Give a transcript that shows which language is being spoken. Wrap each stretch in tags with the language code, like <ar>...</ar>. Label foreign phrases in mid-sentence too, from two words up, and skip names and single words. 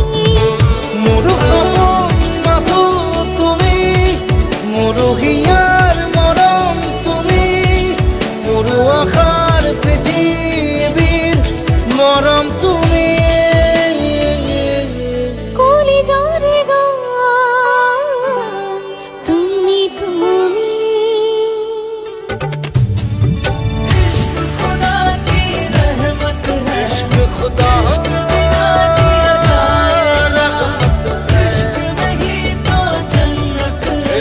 <as>মোৰ সপোন মাথো তুমি মোৰ হিয়াৰ মৰম তুমি মোৰ আশাৰ পৃথিৱীৰ মৰম তুমি কলিজাৰে গান তুমি তুমি</as> <hi>खुदा की रहमत है, खुदा जिया जाए ना, इश्क नहीं तो जन्नत है,</hi>